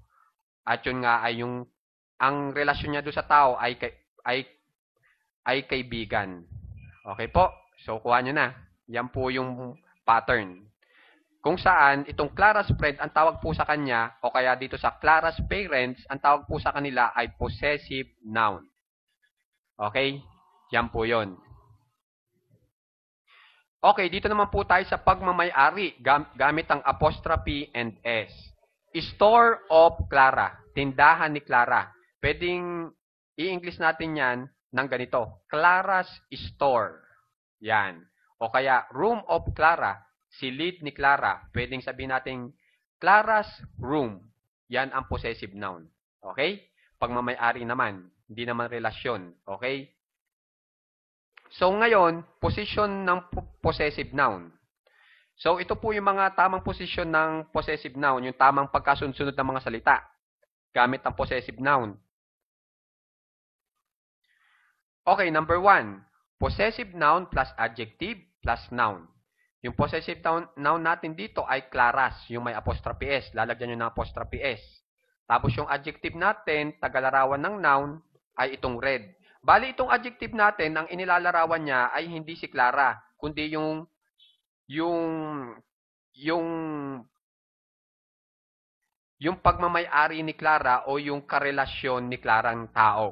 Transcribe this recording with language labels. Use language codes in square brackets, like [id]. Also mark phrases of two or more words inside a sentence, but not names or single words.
[tl] At yun nga ay ang relasyon niya doon sa tao ay kaibigan. Okay po? So, kuha nyo na. Yan po yung pattern. Kung saan, itong Clara's friend, ang tawag po sa kanya, o kaya dito sa Clara's parents, ang tawag po sa kanila ay [en] possessive noun. [tl] Okay? Yan po yun. Okay, dito naman po tayo sa pagmamay-ari gamit ang [en] apostrophe and S. Store of Clara. [tl] Tindahan ni Clara. Pwedeng i-English natin yan ng ganito. Clara's store. Yan. O kaya [en] room of Clara. [tl] Silid ni Clara. Pwedeng sabihin natin Clara's room. Yan ang [en] possessive noun. [tl] Okay? Pagmamay-ari naman. Hindi naman relasyon. Okay? So, ngayon, position ng [en] possessive noun. [tl] So, ito po yung mga tamang posisyon ng [en] possessive noun, [tl] yung tamang pagkasunod-sunod ng mga salita gamit ang [en] possessive noun. Okay, number 1. Possessive noun plus adjective plus noun. [tl] Yung [en] possessive noun [tl] natin dito ay Clara's, yung may [en] apostrophe S. [tl] Lalagyan nyo ng [en] apostrophe S. [tl] Tapos yung adjective natin, tagalarawan ng noun, ay itong red. Bali, itong adjective natin, ang inilalarawan niya ay hindi si Clara, kundi yung pagmamay-ari ni Clara o yung karelasyon ni Clarang tao.